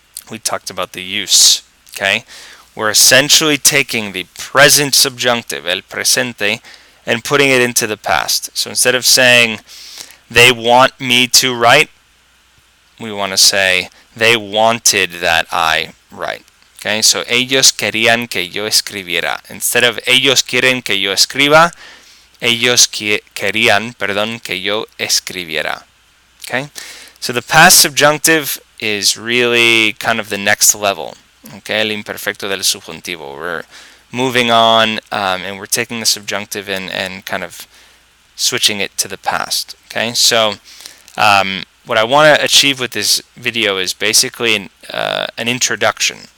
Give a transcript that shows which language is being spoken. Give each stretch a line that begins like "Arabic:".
English: we talked about the use. Okay, we're essentially taking the present subjunctive, el presente, and putting it into the past. So instead of saying they want me to write, we want to say they wanted that I write. Okay, so
Spanish: ellos querían que yo escribiera.
English: Instead of
Spanish: ellos quieren que yo escriba, ellos querían, perdón, que yo escribiera.
English: Okay, so the past subjunctive is really kind of the next level. Okay,
Spanish: el imperfecto del subjuntivo.
English: We're moving on, and we're taking the subjunctive and kind of switching it to the past. Okay, so what I want to achieve with this video is basically an introduction.